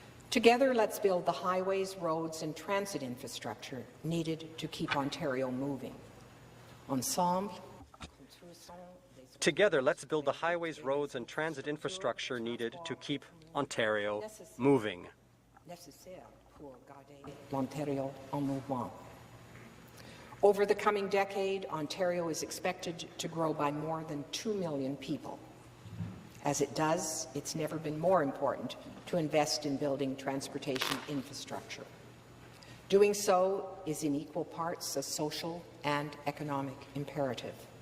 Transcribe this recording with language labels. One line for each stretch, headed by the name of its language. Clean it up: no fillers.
English: Together, let's build the highways, roads, and transit infrastructure needed to keep Ontario moving.
French: Ensemble,
English: Together, let's build the highways, roads, and transit infrastructure needed to keep Ontario moving.
French: Nécessaire pour garder l'Ontario en mouvement.
English: Over the coming decade, Ontario is expected to grow by more than 2 million people. As it does, it's never been more important to invest in building transportation infrastructure. Doing so is in equal parts a social and economic imperative.